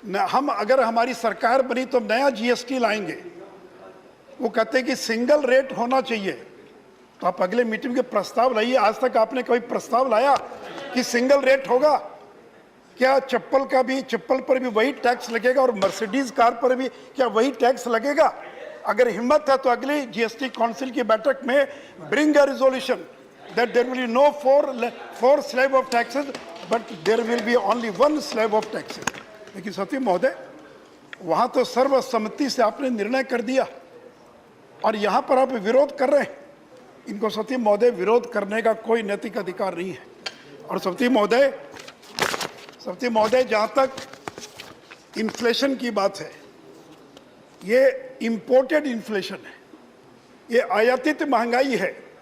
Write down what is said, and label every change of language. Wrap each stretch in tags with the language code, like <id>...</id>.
<hi>हम अगर हमारी सरकार बनी तो नया जीएसटी लाएंगे। वो कहते हैं कि सिंगल रेट होना चाहिए। तो आप अगले मीटिंग के प्रस्ताव लाइए। आज तक आपने कोई प्रस्ताव लाया कि सिंगल रेट होगा? क्या चप्पल पर भी वही टैक्स लगेगा और मर्सिडीज कार पर भी क्या वही टैक्स लगेगा? अगर हिम्मत है तो अगली जीएसटी काउंसिल की बैठक में</hi> <en>Bring a resolution that there will be no four slab of taxes, but there will be only one slab of taxes.</en> <hi>लेकिन सती महोदय, वहाँ तो सर्वसम्मति से आपने निर्णय कर दिया और यहाँ पर आप विरोध कर रहे हैं। इनको सती महोदय, विरोध करने का कोई नैतिक अधिकार नहीं है। और सती महोदय, जहाँ तक इन्फ्लेशन की बात है, ये इम्पोर्टेड इन्फ्लेशन है, ये आयातित महंगाई है।</hi>